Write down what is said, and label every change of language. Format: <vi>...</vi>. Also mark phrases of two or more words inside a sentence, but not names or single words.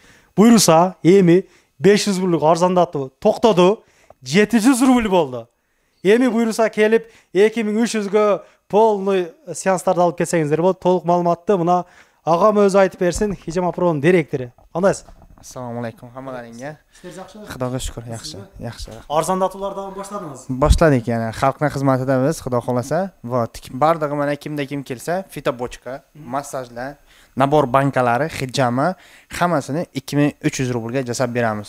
<ky>Буйруса, эми 500 рубльга арзандатуу токтоду, 700 рубль болду. Эми буйруса келип 2300гө полный сеанстарды алып кетсеңиздер болот. Толук маалыматты мына агам өзү айтып берсин, Хижама Пронун директору. Кандайсыз?</ky> <uz>Assalomu alaykum hammalaringga. Ishlaringiz yaxshimi? Xudoga shukr, yaxshi. Arzandatulardan boshladingiz. Boshladik, ya'ni xalqning xizmatidamiz, xudo xolasa. Vot, bardig'i mana kimda kim kelsa, fitobochka, massajlar, nabor bankalari, hijama hammasini 2300 rublga jasab beramiz.</uz>